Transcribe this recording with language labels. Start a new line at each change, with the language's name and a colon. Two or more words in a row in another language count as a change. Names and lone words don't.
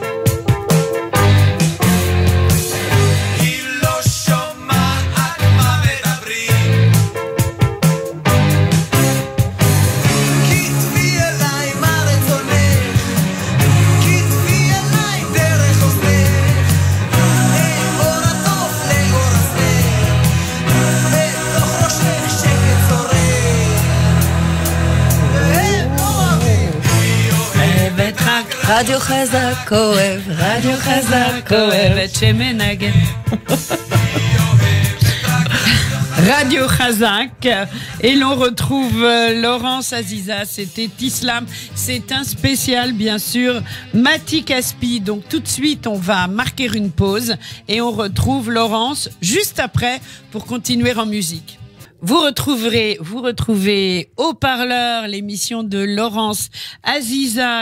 Hebrew: היא לא שומעת מה מדברים כתבי אליי מה רצונך כתבי אליי דרך אוזנך אור הטוב לאור הסנך בתוך ראשך שקט זורם הם לא אוהבים אוהבת רק רדיו חזק אוהב, רדיו חזק אוהבת שמנגן. Radio Chazak.
French: Et l'on retrouve Laurence Aziza, c'était Islam. C'est un spécial, bien sûr, Matti Caspi. Donc tout de suite, on va marquer une pause et on retrouve Laurence juste après pour continuer en musique. Vous retrouvez Haut-Parleur, l'émission de Laurence Aziza.